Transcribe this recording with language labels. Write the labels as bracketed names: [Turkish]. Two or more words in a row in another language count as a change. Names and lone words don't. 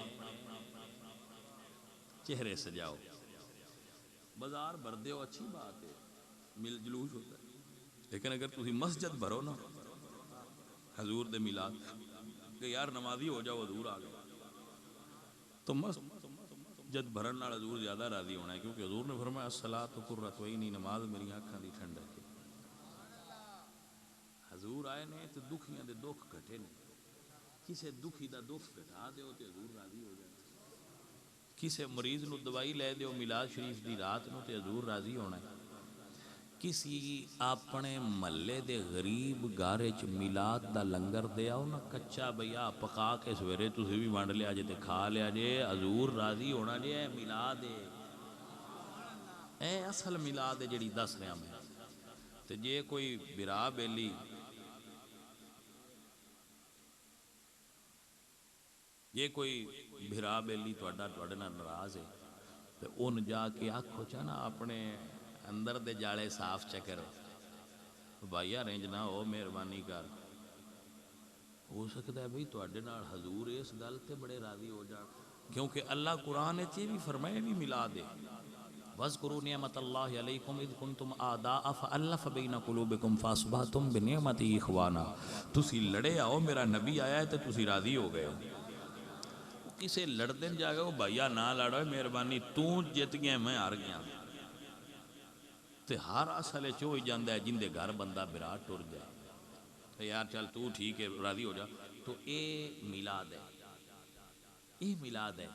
[Punjabi] چہرے سجاؤ بازار بھر دیو [Urdu] اچھی بات ہے مل جلوس ہوتا ہے [Punjabi] لیکن اگر تسی مسجد بھرو نا حضور دے میلاد کہ یار نمازی ہو جاؤ حضور آ گئے تو مسجد بھرن نال حضور زیادہ راضی ہونا ہے کیونکہ حضور نے فرمایا [Arabic] الصلاۃ قرۃ عینی [Punjabi] نماز میری آنکھاں دی ٹھنڈک ہے حضور آئے نے تو دکھیاں دے دکھ گھٹے نے کسے دکھی دا دکھ گھٹا دیو تے حضور راضی ہو جائے کسے مریض نو دوائی لے دیو میلاد شریف دی رات نو تے حضور راضی ہونا ہے کسی اپنے محلے دے غریب گھر چ میلاد دا لنگر دے آؤ نا، کچا بھیا پکا کے سویرے تسی بھی ونڈ لیا جے تے کھا لیا جے، حضور راضی ہونا جے، اے میلاد ہے، اے اصل میلاد ہے جڑی دس رہا میں۔ تے جے کوئی برا بیلی جے کوئی بھرا بیلی تواڈے نال ناراض ہے تے اون جا کے آکھو چا نا اپنے اندر دے جالے صاف چکر بھائی رنج نہ ہو، مہربانی کر، ہو سکتا ہے بھئی تواڈے نال حضور اس گل تے بڑے راضی ہو جان، کیونکہ اللہ قرآن وچ بھی فرمایا بھی میلاد ہے، [Arabic] وَاذْكُرُوا نِعْمَةَ اللَّهِ عَلَيْكُمْ إِذْ كُنْتُمْ أَعْدَاءً فَأَلَّفَ بَيْنَ قُلُوبِكُمْ فَأَصْبَحْتُمْ بِنِعْمَتِهِ إِخْوَانًا۔ [Punjabi] تسی لڑے آؤ، میرا نبی آیا ہے تے تسی راضی ہو گئے ہو۔ کسے لڑ دین جا گئے ہو، بھائیا نہ لڑو، مہربانی تو جت گیا میں ہار گیا، تے ہر اصل چو ہی جاندہ ہے جن دے گھر بندہ برا ٹر جائے تے یار چل تو ٹھیک ہے راضی ہو جا، تو اے میلاد ہے، اے میلاد ہے۔